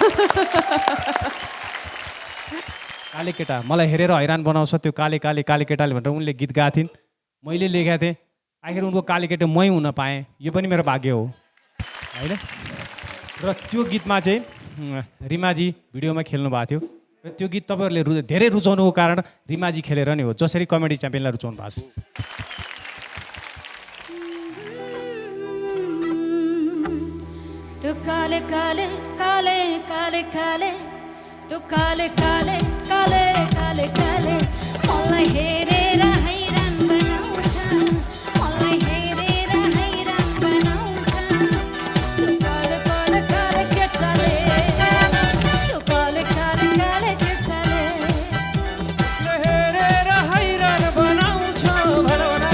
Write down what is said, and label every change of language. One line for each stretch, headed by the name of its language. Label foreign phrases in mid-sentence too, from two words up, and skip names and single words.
Nepali: काले केटा मलाई हेरेर हैरान बनाउँछ त्यो काले काले काले केटाले भनेर उनले गीत गाएको थिइन्, मैले लेखेको थिएँ, आखिर उनको काले केटा मै हुन पाएँ, यो पनि मेरो भाग्य हो होइन। र त्यो गीतमा चाहिँ रिमाजी भिडियोमा खेल्नु भएको थियो र त्यो गीत तपाईँहरूले धेरै रुचाउनुको कारण रिमाजी खेलेर नै हो, जसरी कमेडी च्याम्पियनलाई रुचाउनु भएको छ। तो काले काले काले काले काले तो काले काले काले काले काले मलाई हेरेर हैरान बनाउँछ, मलाई हेरेर हैरान बनाउँछ। तो काले काले काले केटाले, तो काले काले काले केटाले हेरेर हैरान बनाउँछ भनौना।